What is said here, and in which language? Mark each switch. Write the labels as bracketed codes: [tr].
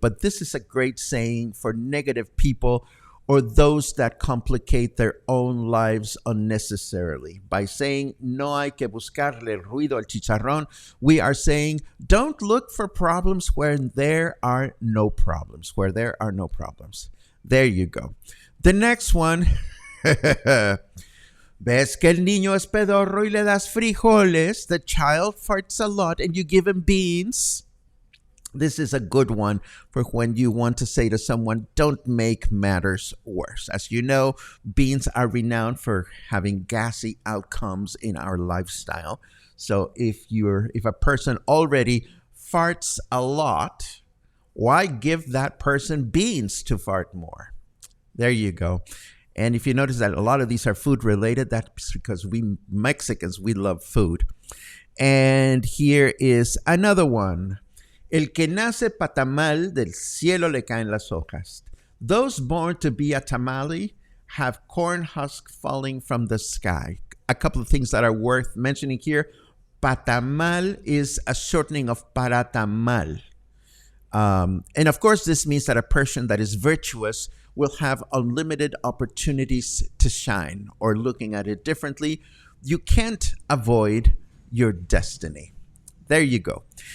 [en] But this is a great saying for negative people or those that complicate their own lives unnecessarily. By saying, [es] no hay que buscarle ruido al chicharrón, [en] we are saying, don't look for problems where there are no problems, where there are no problems. There you go. The next one, [es] ves que el niño es pedorro y le das frijoles. [en] The child farts a lot and you give him beans. This is a good one for when you want to say to someone, don't make matters worse. As you know, beans are renowned for having gassy outcomes in our lifestyle. So if a person already farts a lot, why give that person beans to fart more? There you go. And if you notice that a lot of these are food related, that's because we Mexicans, we love food. And here is another one. [es] El que nace pa tamal, del cielo le caen las hojas. [en] Those born to be a tamale have corn husk falling from the sky. A couple of things that are worth mentioning here. Patamal is a shortening of Paratha Mal. And of course, this means that a person that is virtuous will have unlimited opportunities to shine, or looking at it differently, you can't avoid your destiny. There you go.